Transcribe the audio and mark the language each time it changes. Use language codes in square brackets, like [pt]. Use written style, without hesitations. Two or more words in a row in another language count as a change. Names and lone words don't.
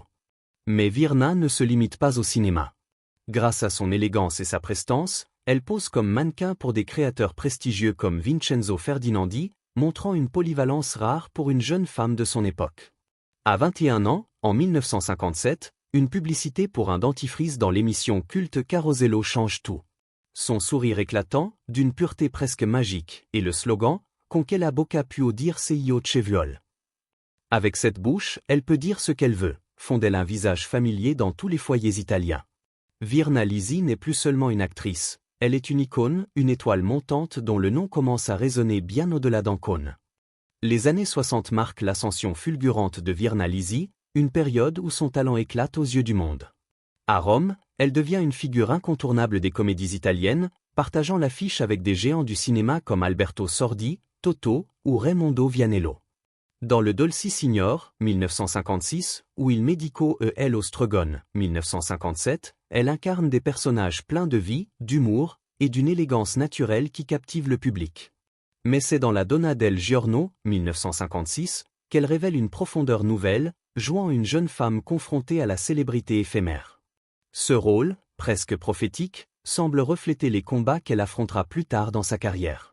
[fr] Mais Virna ne se limite pas au cinéma. Grâce à son élégance et sa prestance, elle pose comme mannequin pour des créateurs prestigieux comme Vincenzo Ferdinandi, montrant une polyvalence rare pour une jeune femme de son époque. À 21 ans, en 1957, une publicité pour un dentifrice dans l'émission culte Carosello change tout. Son sourire éclatant, d'une pureté presque magique, et le slogan « [it] Con quella bocca può dirsi io ci vuol ». [fr] Avec cette bouche, elle peut dire ce qu'elle veut, font d'elle un visage familier dans tous les foyers italiens. Virna Lisi n'est plus seulement une actrice, elle est une icône, une étoile montante dont le nom commence à résonner bien au-delà d'Ancône. Les années 60 marquent l'ascension fulgurante de Virna Lisi, une période où son talent éclate aux yeux du monde. À Rome, elle devient une figure incontournable des comédies italiennes, partageant l'affiche avec des géants du cinéma comme Alberto Sordi, Totò ou Raimondo Vianello. Dans le Dolci Signor, 1956, ou Il Medico e El Ostrogone, 1957, elle incarne des personnages pleins de vie, d'humour, et d'une élégance naturelle qui captive le public. Mais c'est dans la Donna del Giorno, 1956, qu'elle révèle une profondeur nouvelle, jouant une jeune femme confrontée à la célébrité éphémère. Ce rôle, presque prophétique, semble refléter les combats qu'elle affrontera plus tard dans sa carrière.